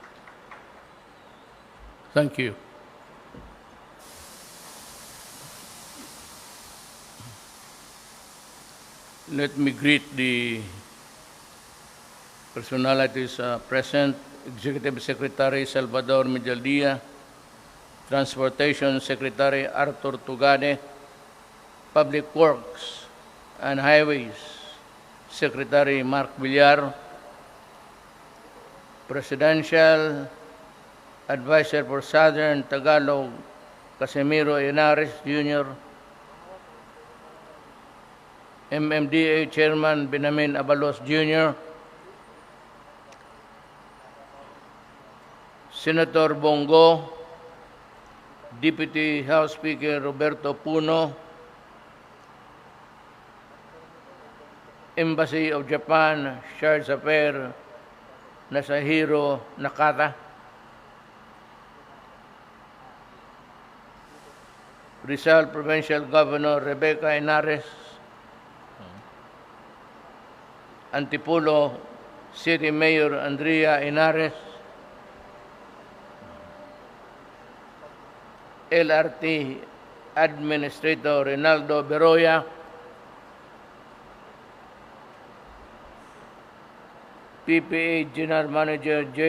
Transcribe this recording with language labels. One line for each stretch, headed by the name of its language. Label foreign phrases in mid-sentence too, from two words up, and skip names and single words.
English: Thank you. Let me greet the personalities present. Executive Secretary Salvador Medjaldia, Transportation Secretary Arthur Tugade, Public Works and Highways Secretary Mark Villar, Presidential Advisor for Southern Tagalog Casimiro Henares Jr., MMDA Chairman Benjamin Abalos Jr., Senator Bongo, Deputy House Speaker Roberto Puno, Embassy of Japan, Charge Affair Nasahiro Nakata, Rizal Provincial Governor Rebecca Henares, Antipolo City Mayor Andrea Henares, LRT Administrator Rinaldo Beroya, PPA General Manager J.